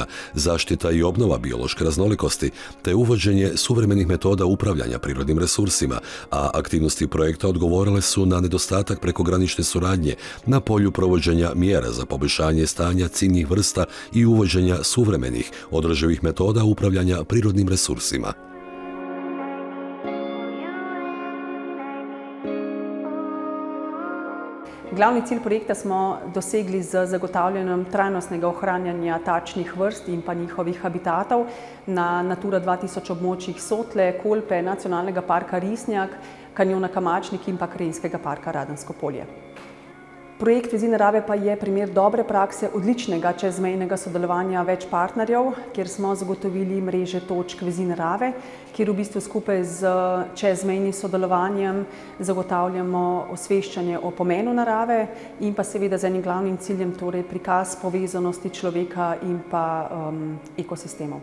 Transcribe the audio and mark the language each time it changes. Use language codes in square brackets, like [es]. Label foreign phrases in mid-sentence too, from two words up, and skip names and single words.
[hr] zaštita i obnova biološke raznolikosti, te uvođenje suvremenih metoda upravljanja prirodnim resursima, a aktivnosti projekta odgovorile su na nedostatak prekogranične suradnje na polju provođenja mjera za poboljšanje stanja ciljnih vrsta i uvođenja suvremenih, održivih metoda upravljanja prirodnim resursima. [sl] Glavni cilj projekta smo dosegli z zagotavljanjem trajnostnega ohranjanja tačnih vrst in pa njihovih habitatov na Natura 2000 območjih Sotle, Kolpe, Nacionalnega parka Risnjak, kanjona Kamačnik in pa Krajinskega parka Radensko polje. Projekt Vezi narave pa je primer dobre prakse odličnega čezmejnega sodelovanja več partnerjev, kjer smo zagotovili mreže točk Vezi narave, kjer v bistvu skupaj z čezmejnim sodelovanjem zagotavljamo osveščanje o pomenu narave in pa seveda z enim glavnim ciljem, torej prikaz povezanosti človeka in pa ekosistemov.